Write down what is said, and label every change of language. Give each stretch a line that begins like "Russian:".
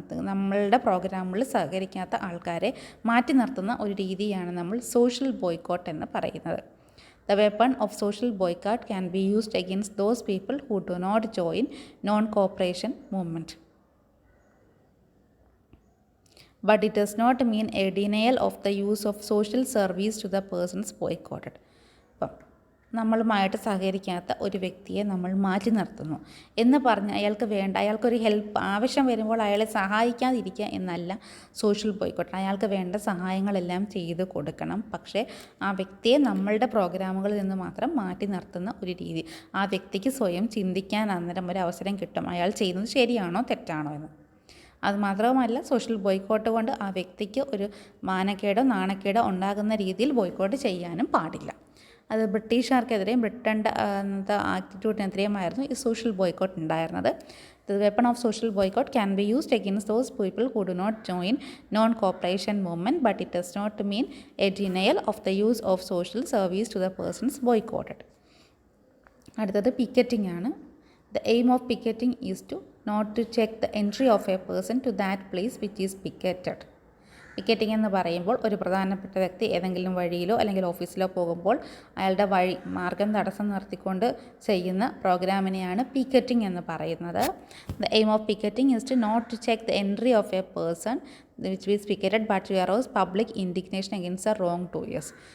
Malayalam: നമ്മളുടെ പ്രോഗ്രാമുകളിൽ സഹകരിക്കാത്ത ആൾക്കാരെ മാറ്റി നിർത്തുന്ന ഒരു രീതിയാണ് നമ്മൾ സോഷ്യൽ ബോയ്ക്കോട്ട് എന്ന് പറയുന്നത്.
English: The weapon of social boycott can be used against those people who do not join non-cooperation movement. But it does not mean a denial of the use of social service to the persons boycotted.
Malayalam: നമ്മളുമായിട്ട് സഹകരിക്കാത്ത ഒരു വ്യക്തിയെ നമ്മൾ മാറ്റി നിർത്തുന്നു എന്ന് പറഞ്ഞ് അയാൾക്കൊരു help ആവശ്യം വരുമ്പോൾ അയാളെ സഹായിക്കാതിരിക്കുക എന്നല്ല സോഷ്യൽ ബോയ്ക്കോട്ട്. അയാൾക്ക് വേണ്ട സഹായങ്ങളെല്ലാം ചെയ്ത് കൊടുക്കണം. പക്ഷേ ആ വ്യക്തിയെ നമ്മളുടെ പ്രോഗ്രാമുകളിൽ നിന്ന് മാത്രം മാറ്റി നിർത്തുന്ന ഒരു രീതി. ആ വ്യക്തിക്ക് സ്വയം ചിന്തിക്കാൻ അന്നേരം ഒരു അവസരം കിട്ടും, അയാൾ ചെയ്യുന്നത് ശരിയാണോ തെറ്റാണോ എന്ന്. അതുമാത്രവുമല്ല, സോഷ്യൽ ബോയ്ക്കോട്ട് കൊണ്ട് ആ വ്യക്തിക്ക് ഒരു മാനക്കേടോ നാണക്കേടോ ഉണ്ടാകുന്ന രീതിയിൽ ബോയ്ക്കോട്ട് ചെയ്യാനും പാടില്ല. അത് ബ്രിട്ടീഷുകാർക്കെതിരെയും ബ്രിട്ടൻ്റെ ആറ്റിറ്റ്യൂഡിനെതിരെയുമായിരുന്നു ഈ സോഷ്യൽ ബോയ്ക്കോട്ട് ഉണ്ടായിരുന്നത്.
English: The weapon of social boycott can be used against those people who do not join non-cooperation movement, but it does not mean a denial of the use of social service to the persons boycotted.
Malayalam: അടുത്തത് picketing ആണ്.
English: The aim of picketing is not to check the entry of a person to that place which is picketed.
Malayalam: Picketing എന്ന് പറയുമ്പോൾ ഒരു പ്രധാനപ്പെട്ട വ്യക്തി ഏതെങ്കിലും വഴിയിലോ അല്ലെങ്കിൽ ഓഫീസിലോ പോകുമ്പോൾ അയാളുടെ മാർഗം തടസ്സം നിർത്തിക്കൊണ്ട് ചെയ്യുന്ന പ്രോഗ്രാമിനെയാണ് പിക്കറ്റിംഗ് എന്ന് പറയുന്നത്.
English: The aim of picketing is to not to check the entry of a person which is picketed but to arouse public indignation against the wrongdoers.